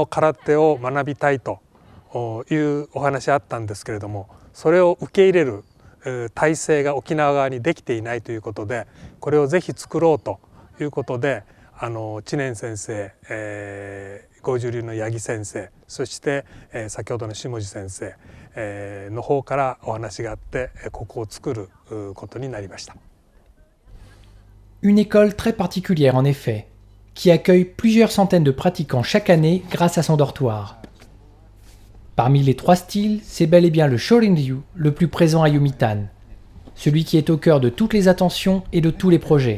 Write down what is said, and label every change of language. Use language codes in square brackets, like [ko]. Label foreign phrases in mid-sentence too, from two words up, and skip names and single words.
[ja] 空手を学びたいというお話あったんですけれども、それを受け入れる体制が沖縄側にできていないということで、これをぜひ作ろうということで知念先生、剛柔流の八木先生、そして、先ほどの下地先生、の方からお話があってここを作ることになりました。 [fr] Une école très particulière en effet, qui accueille plusieurs centaines de pratiquants chaque année grâce à son dortoir. Parmi les trois styles, c'est bel et bien le Shorin-ryu le plus présent à Yomitan, celui qui est au cœur de toutes les attentions et de tous les projets.